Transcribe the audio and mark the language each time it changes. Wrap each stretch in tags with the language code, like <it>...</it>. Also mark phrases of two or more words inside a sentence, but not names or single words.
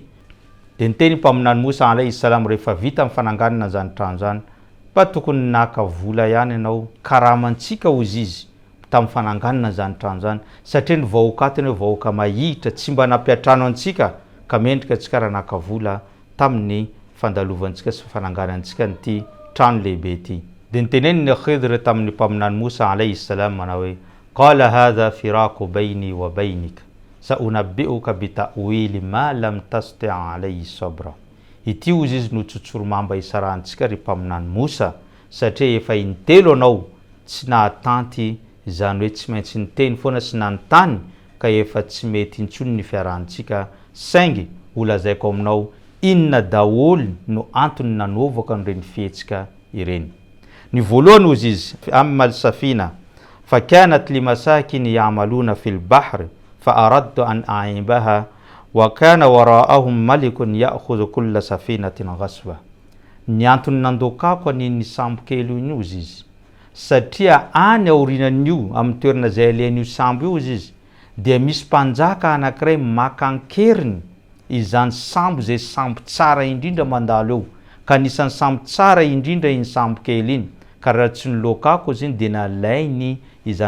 <mg>De niteny mpaminany Mosa</mg> <ar>عليه السلام,</ar> <mg>rehefa vita amin'ny fananganana zany trano zany, fa tokony naka vola ihany ianao karamantsika ozy izy tamin'ny fananganana zany trano zany, satria ny vahoakatiny hoe vahoaka mahihitra tsy mba nampiatrano antsika, ka mendrika antsika raha naka vola tamin'ny fandalovantsika sy fananganantsika nyty trano lehibe ity. De niteneny ny Khidr tamin'ny mpaminany Mosa</mg> <ar>عليه السلام</ar> <mg>manao hoe,</mg> <ar>قال هذا فراق بيني وبينك سأنبئك بتأويل ما لم تستطع عليه صبرا.</ar> <mg>Ity ozy izy no tsotsoromamba isarantsika ry mpaminany Mosa satria efa intelo anao tsy nahatanty, izany hoe tsy maintsy niteny foana sy nanontany ka efa tsy mety intsony ny fiarahantsika saingy olazaiko aminao inona daholy no antony nanovaka an'ireny fihetsika ireny. Ny voalohany ozy izy</mg> <ar>أما السفينة فكانت لمساكين يعملون في البحر فأردت أن أعيبها وكان وراءهم ملك يأخذ كل سفينة غصبا.</ar> <mg>Ny antony nandokako an'iny sambo kely iny ozy izy satria any aorinan'io amin'ny toerana izay alehan'io sambo io ozy izy dia misy mpanjaka anankiray makankeriny izany sambo zay sambo tsara indrindra mandalo eo ka nisan'ny sambo tsara indrindra iny sambo kely iny ka raha tsy nilokako izy iny dia nalainy izany</mg>